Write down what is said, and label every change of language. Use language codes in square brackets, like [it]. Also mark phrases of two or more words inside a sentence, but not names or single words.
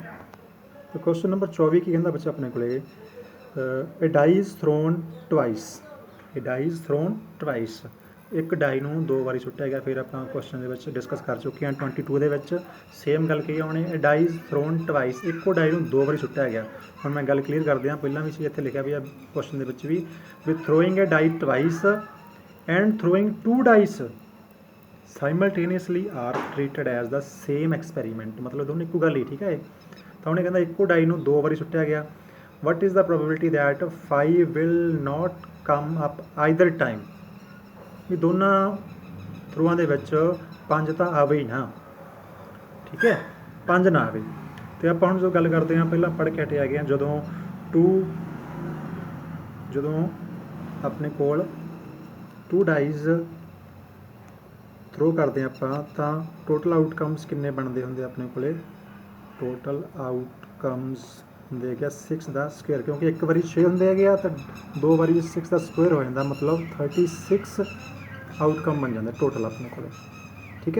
[pa] ਤੇ ਕੁਐਸਚਨ ਨੰਬਰ 24 ਕੀ ਕਹਿੰਦਾ ਬੱਚਾ ਆਪਣੇ ਕੋਲੇ, [en] a dies thrown twice, [pa] ਇੱਕ ਡਾਈ ਨੂੰ 2 ਵਾਰੀ ਸੁੱਟਿਆ ਗਿਆ। ਫਿਰ ਆਪਾਂ ਕੁਐਸਚਨ ਦੇ ਵਿੱਚ ਡਿਸਕਸ ਕਰ ਚੁੱਕੇ ਹਾਂ 22 ਦੇ ਵਿੱਚ ਸੇਮ ਗੱਲ ਕਹੀ ਆਉਣੀ, [en] a dies thrown twice, [pa] ਇੱਕੋ ਡਾਈ ਨੂੰ 2 ਵਾਰੀ ਸੁੱਟਿਆ ਗਿਆ। ਹੁਣ ਮੈਂ ਗੱਲ ਕਲੀਅਰ ਕਰਦੇ ਹਾਂ, ਪਹਿਲਾਂ ਵੀ ਸੀ ਇੱਥੇ ਲਿਖਿਆ ਵੀ ਆ ਕੁਐਸਚਨ ਦੇ ਵਿੱਚ ਵੀ [en] throwing a die twice and throwing 2 dice simultaneously are treated as the same experiment, [pa] ਮਤਲਬ ਦੋਨੋਂ ਇੱਕੋ ਗੱਲ ਹੀ, ਠੀਕ ਹੈ। ਤਾਂ ਉਹਨੇ ਕਹਿੰਦਾ ਇੱਕੋ ਡਾਈ ਨੂੰ 2 ਵਾਰੀ ਸੁੱਟਿਆ ਗਿਆ। [en] what is the probability that 5 will not come up either time, [pa] ਵੀ ਦੋਨਾਂ ਥਰੂਆਂ ਦੇ ਵਿੱਚ 5 ਤਾਂ ਆਵੇ ਹੀ ਨਾ, ਠੀਕ ਹੈ, 5 ਨਾ ਆਵੇ। ਤੇ ਆਪਾਂ ਹੁਣ ਜੋ ਗੱਲ ਕਰਦੇ ਹਾਂ ਪਹਿਲਾਂ ਪੜ੍ਹ ਕੇ ਹਟੇ ਹੈਗੇ ਹਾਂ, ਜਦੋਂ ਆਪਣੇ ਕੋਲ 2 [en] dies throw [pa] ਕਰਦੇ ਆਪਾਂ, ਤਾਂ [en] total outcomes [pa] ਕਿੰਨੇ ਬਣਦੇ ਹੁੰਦੇ ਆਪਣੇ ਕੋਲੇ, [en] total outcomes [pa] ਹੁੰਦੇ ਹੈਗੇ 6 ਦਾ ਸਕੁਅਰ, ਕਿਉਂਕਿ ਇੱਕ ਵਾਰੀ 6 ਹੁੰਦੇ ਹੈਗੇ ਆ, ਤਾਂ 2 ਵਾਰੀ 6 ਦਾ ਸਕੁਅਰ ਹੋ ਜਾਂਦਾ, ਮਤਲਬ 36 ਆਊਟਕਮ ਬਣ ਜਾਂਦਾ ਟੋਟਲ ਆਪਣੇ ਕੋਲੇ, ਠੀਕ ਹੈ।